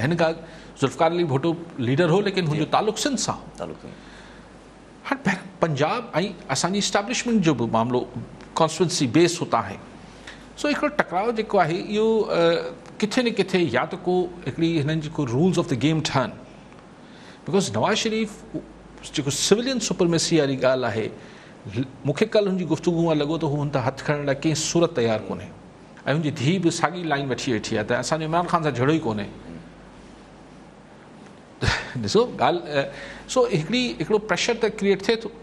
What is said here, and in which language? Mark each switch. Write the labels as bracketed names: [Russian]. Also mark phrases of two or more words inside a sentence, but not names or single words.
[Sindhi] हिन खां ज़ुल्फ़िकार अली भुट्टो लीडर हो, लेकिन हुनजो तालुक़ु सिंध सां। हाणे पंजाब ऐं असांजी इस्टेब्लिशमेंट जो बि मामिलो [English] constituency base [Sindhi] हुतां आहे। सो हिकिड़ो टकराव जेको आहे इहो किथे न किथे या त को हिकिड़ी हिननि जेको [English] rules of the game [Sindhi] ठहनि, बिकॉज़ नवाज़ शरीफ़ जेको [English] civilian supremacy [Sindhi] वारी ॻाल्हि आहे, मूंखे कल्ह हुनजी गुफ़्तगू मां लॻो त हू हुन तां हथु खणण लाइ कंहिं सूरत तयारु कोन्हे, ऐं हुनजी धीउ बि साॻी लाइन वठी वेठी आहे त असांजो इमरान ख़ान सां जहिड़ो ई कोन्हे। ॾिसो ॻाल्हि, सो हिकिड़ो प्रेशर त क्रिएट थिए थो।